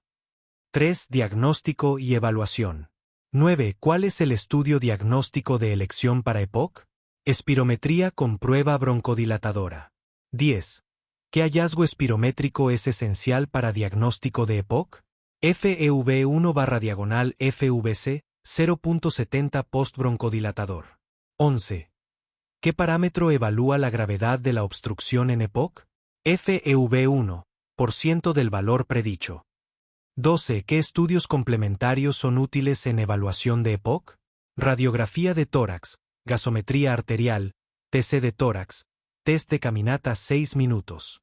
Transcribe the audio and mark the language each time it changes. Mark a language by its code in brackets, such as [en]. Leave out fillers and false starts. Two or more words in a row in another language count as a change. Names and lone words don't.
[es] 3. Diagnóstico y evaluación. 9. ¿Cuál es el estudio diagnóstico de elección para EPOC? Espirometría con prueba broncodilatadora. 10. ¿Qué hallazgo espirométrico es esencial para diagnóstico de EPOC? FEV1/FVC 0.70 postbroncodilatador. 11. ¿Qué parámetro evalúa la gravedad de la obstrucción en EPOC? FeV1, % del valor predicho. 12. ¿Qué estudios complementarios son útiles en evaluación de EPOC? Radiografía de tórax, gasometría arterial, TC de tórax, test de caminata 6 minutos.